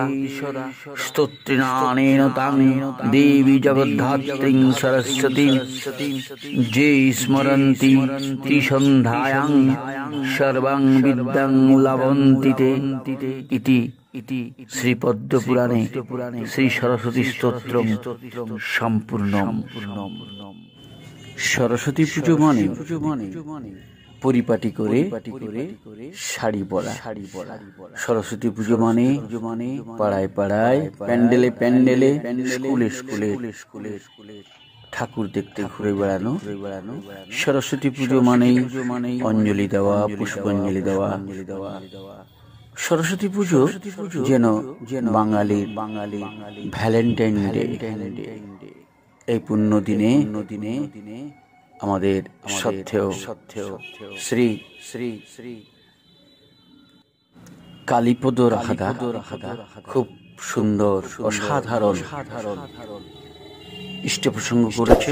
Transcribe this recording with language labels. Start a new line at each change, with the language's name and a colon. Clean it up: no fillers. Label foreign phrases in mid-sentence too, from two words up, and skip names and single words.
Sanskrit: स्तोत्रेणानेन तां देवी जगद्धात्रीं सरस्वतीं ये स्मरन्ति त्रिसन्ध्यायां सर्वां विद्यां लभन्ति ते इति श्री पद्मपुराणे श्री सरस्वती स्तोत्रम सम्पूर्णम्।
Bangla: সরস্বতী পুজো মানে পরিপাটি করে শাড়ি পরা। সরস্বতী পুজো মানে পাড়ায় পাড়ায় প্যান্ডেলে প্যান্ডেলে স্কুলে স্কুলে ঠাকুর দেখতে ঘুরে বেড়ানো। সরস্বতী পুজো মানে অঞ্জলি দেওয়া পুষ্পাঞ্জলি দেওয়া। সরস্বতী পুজো যেন বাঙালি
English: Valentine Day
Bangla: এই পুণ্য দিনে আমাদের শ্রদ্ধেয় শ্রী শ্রী শ্রী কালীপদ রাহাদা খুব সুন্দর অসাধারণ ইষ্ট প্রসঙ্গ করেছেন।